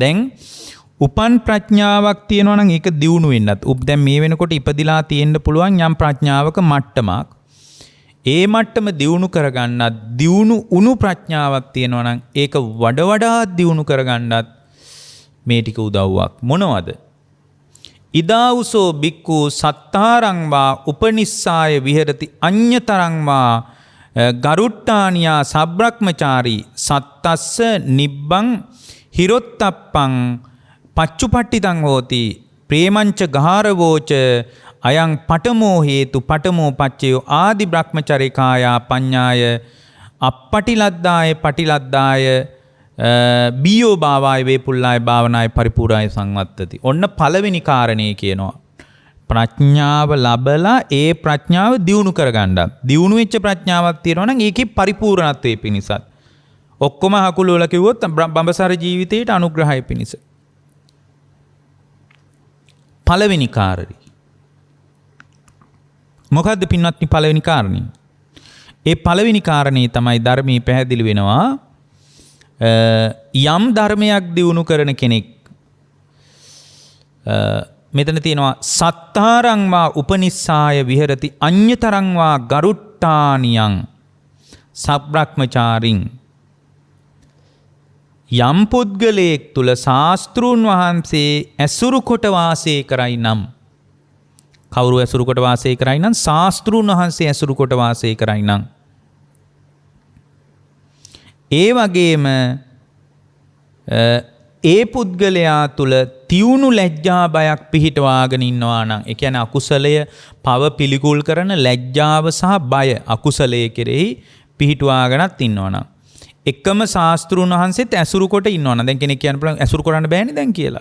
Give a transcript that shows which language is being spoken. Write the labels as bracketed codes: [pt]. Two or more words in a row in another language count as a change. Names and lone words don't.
[si] දැන් උපන් ප්‍රඥාවක් තියෙනවා නම් ඒක දියුණු වෙන්නත්. දැන් මේ වෙනකොට ඉපදිලා තියෙන්න පුළුවන් යම් ප්‍රඥාවක මට්ටමක්. ඒ මට්ටම දියුණු කරගන්නත් දියුණු උණු ප්‍රඥාවක් තියෙනවා නම් ඒක වඩා දියුණු කරගන්නත් මේ ටික උදව්වක්. මොනවද? [pi] ඉදාඋසෝ බික්ඛු සත්තාරං වා උපනිස්සාය විහෙරති අඤ්ඤතරං වා ගරුට්ටානියා සබ්‍රක්‍මචාරී සත්තස්ස නිබ්බං හිරොත්තප්පං පච්චුපට්ඨිතං හෝති ප්‍රේමංච ගහරවෝච අයං පඨමෝ හේතු පඨමෝ පච්චයෝ ආදි බ්‍රහ්මචරිකායා පඤ්ඤාය අප්පටිලද්දාය පටිලද්දාය බියෝ භාවාය වේපුල්ලාය භාවනාය පරිපූර්ණාය සංවත්තති. [si] ඔන්න පළවෙනි කාරණේ කියනවා. ප්‍රඥාව ලබලා ඒ ප්‍රඥාව දියුණු කරගන්න. දියුණු වෙච්ච ප්‍රඥාවක් තියෙනවා නම් ඒකේ පරිපූර්ණත්වයේ පිණිසත්. ඔක්කොම හකුළු වල කිව්වොත් බඹසර ජීවිතයට අනුග්‍රහය පිණිස. පළවෙනි කාරණේ. මොකද්ද පින්වත්නි පළවෙනි කාරණේ? ඒ පළවෙනි කාරණේ තමයි ධර්මයේ පැහැදිලි වෙනවා. යම් ධර්මයක් දියුණු කරන කෙනෙක් මෙතන තියෙනවා [pi] සත්තාරං වා උපනිස්සාය විහෙරති අඤ්ඤතරං වා ගරුට්ටානියං සබ්‍රක්‍මචාරින්. [si] යම් පුද්ගලයෙක් තුල ශාස්ත්‍රූන් වහන්සේ ඇසුරු කොට වාසය කරයි නම්, කවුරු ඇසුරු කොට වාසය කරයි නම්? ශාස්ත්‍රූන් වහන්සේ ඇසුරු කොට වාසය කරයි නම්, ඒ වගේම ඒ පුද්ගලයා තුල තියුණු ලැජ්ජා බයක් පිහිටවාගෙන ඉන්නවා නම්, ඒ කියන්නේ අකුසලය පව පිළිකුල් කරන ලැජ්ජාව සහ බය අකුසලයේ කෙරෙහි පිහිටවාගෙනත් ඉන්නවා නම්, එකම ශාස්ත්‍රූන් වහන්සේත් ඇසුරු කොට ඉන්නවා නම්, දැන් කෙනෙක් කියන්න පුළුවන් ඇසුරු කරන්න බෑනේ දැන් කියලා.